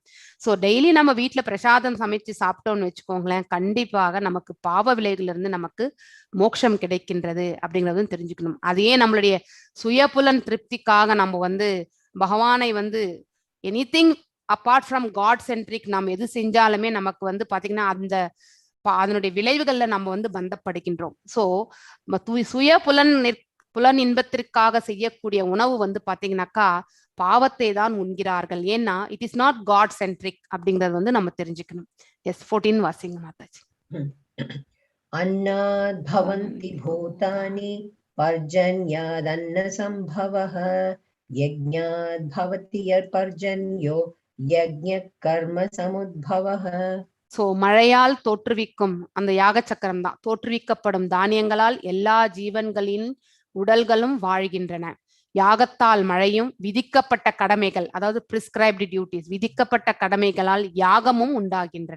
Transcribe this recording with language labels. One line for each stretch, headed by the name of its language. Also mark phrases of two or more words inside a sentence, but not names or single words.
Tamil: ஸோ டெய்லி நம்ம வீட்டுல பிரசாதம் சமைச்சு சாப்பிட்டோம்னு வச்சுக்கோங்களேன், கண்டிப்பாக நமக்கு பாவ விலைகள்ல இருந்து நமக்கு மோட்சம் கிடைக்கின்றது அப்படிங்கறதும் தெரிஞ்சுக்கணும். அதையே நம்மளுடைய சுயபுலன் திருப்திக்காக நம்ம வந்து பகவானை வந்து
English: anything apart from God centric
Tamil: நாம் எது செஞ்சாலுமே நமக்கு வந்து பாத்தீங்கன்னா அந்த அதனுடைய விளைவுகள்ல நம்ம வந்து பந்தப்படுகின்றோம். சோ சுய புலன் இன்பத்திற்காக செய்யக்கூடிய உணவு வந்து பாத்தீங்கன்னாக்கா பாவத்தை தான் உண்கிறார்கள். ஏன்னா
English: it is not God centric
Tamil: அப்படிங்கறது வந்து நம்ம தெரிஞ்சுக்கணும். எஸ் 14 வாசிங்க மாதாஜி.
Sanskrit: अन्नाद् भवन्ति भूतानि पर्जन्यादन्न संभवः यज्ञाद् भवति पर्जन्यो यज्ञ कर्म समुद्भवः.
Tamil: சோ மழையால் தோற்றுவிக்கும் அந்த யாக சக்கரம் தான், தோற்றுவிக்கப்படும் தானியங்களால் எல்லா ஜீவன்களின் உடல்களும் வாழ்கின்றன. யாகத்தால் மழையும் விதிக்கப்பட்ட கடமைகள், அதாவது
English: prescribed duties,
Tamil: விதிக்கப்பட்ட கடமைகளால் யாகமும் உண்டாகின்றன.